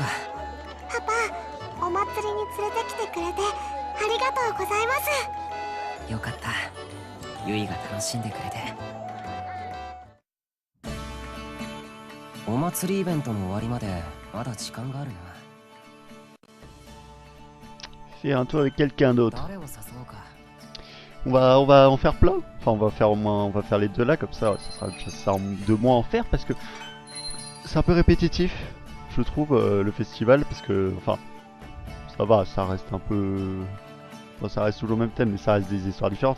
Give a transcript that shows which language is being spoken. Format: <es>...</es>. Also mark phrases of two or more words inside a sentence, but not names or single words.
<ja>パパ、お祭りに連れてきてくれてありがとうございます。よかった。ゆいが楽しんでくれて。お祭りイベントの終わりまでまだ時間があるな。</ja> <fr>Faire un tour avec quelqu'un d'autre.</fr> <ja>誰を誘おうか。</ja> <fr>On va en faire plein. Enfin, on va faire au moins, on va faire les deux là, comme ça sera ça de moins en faire parce que c'est un peu répétitif, je trouve, le festival, parce que, enfin, ça va, ça reste un peu, bon, ça reste toujours le même thème, mais ça reste des histoires différentes.</fr>